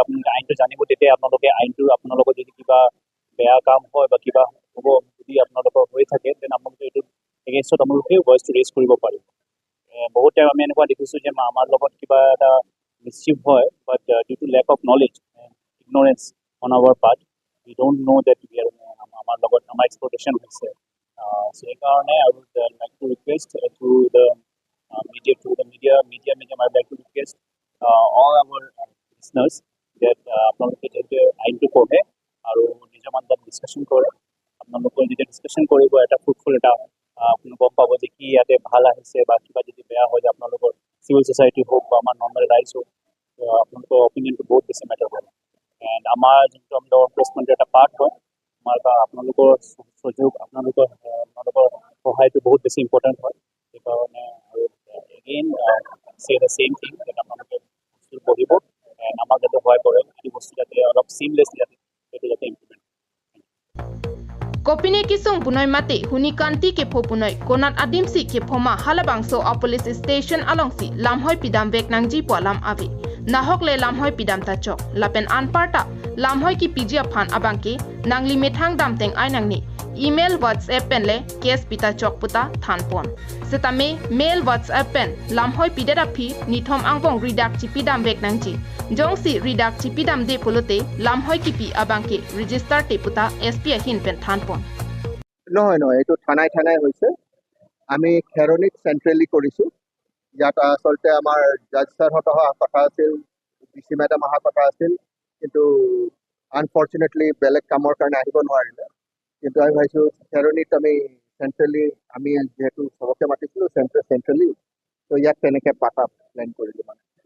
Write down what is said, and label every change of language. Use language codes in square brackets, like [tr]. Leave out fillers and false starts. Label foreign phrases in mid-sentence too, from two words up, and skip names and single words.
[as] আপোনালোকে আইনটো জানিব তেতিয়া আপোনালোকে আইনটো আপোনালোকৰ যদি কিবা বেয়া কাম হয় বা কিবা হ'ব যদি আপোনালোকৰ হৈ থাকে তেনে আপোনালোকে এইটো এগেইনষ্টত আপোনালোকে [en] voice raise [as] কৰিব পাৰিব বহুত টাইম আমি এনেকুৱা দেখিছোঁ যে আমাৰ লগত কিবা এটা মিছচিভ হয় [en] but due to lack of knowledge ignorance on our part we don't know that we are [as] আমাৰ লগত আমাৰ এক্সপ্ল'টেশ্যন হৈছে so সেইকাৰণে [en] I would like to request to the media I would like to request all our listeners that [as] আপোনালোকে যেতিয়া আইনটো পঢ়ে আৰু নিজৰ মাজত ডিছকাশ্যন কৰে আপোনালোকৰ যেতিয়া ডিছকাশ্যন কৰিব এটা ফ্ৰুটফুল এটা আপুনি গম পাব যে কি ইয়াতে ভাল আহিছে বা কিবা যদি বেয়া হয় যে আপোনালোকৰ [en] civil society [as] হওক বা আমাৰ নৰ্মেল ৰাইজ হওক আপোনালোকৰ অপিনিয়নটো বহুত বেছি মেটাৰ কৰে এণ্ড আমাৰ যোনটো আমাৰ প্লেচমেণ্টৰ এটা পাৰ্ট হয় আমাৰ আপোনালোকৰ সহযোগ আপোনালোকৰ সহায়টো বহুত বেছি ইম্পৰ্টেণ্ট হয় সেইকাৰণে আৰু [en] again say the same thing [as] যাতে আপোনালোকে বস্তু পঢ়িব এণ্ড আমাক যাতে সহায় কৰে এই বস্তু যাতে অলপ চিমলেছ যাতে সেইটো যাতে ইমপ্লিমেণ্ট [mjw] Kopine kisung punoi mate huni kanti ke pho punoi konat adimsi ke phoma halabangso a police station alongsi lamhoi pidam vek nangji po lam avi nahok le lamhoi pidam ta chok lapen anparta lamhoi ki pijia phan abangke nangli methang dam teng ai nangni email whatsapp pen le kes pita chok puta thanpon setame mail whatsapp pen lamhoi pidera phi nithom angbong redact chi pidam vek nangji jongsi redact chi pidam de polote lamhoi ki pi abangke register te puta sp hin pen thanpon [as] নহয় এইটো থানাই হৈছে আমি খেৰনিত চেণ্ট্ৰেলি কৰিছোঁ ইয়াত আচলতে আমাৰ [en] judge sir [as] অহা কথা আছিল [en] DC madam [as] অহা কথা আছিল কিন্তু আনফৰ্চুনেটলি বেলেগ কামৰ কাৰণে আহিব নোৱাৰিলে কিন্তু আমি ভাবিছোঁ খেৰনিত আমি চেণ্ট্ৰেলি আমি যিহেতু চবকে মাতিছিলোঁ চেণ্ট্ৰেলি ত' ইয়াত তেনেকৈ পাতা প্লেন কৰিলোঁ মানে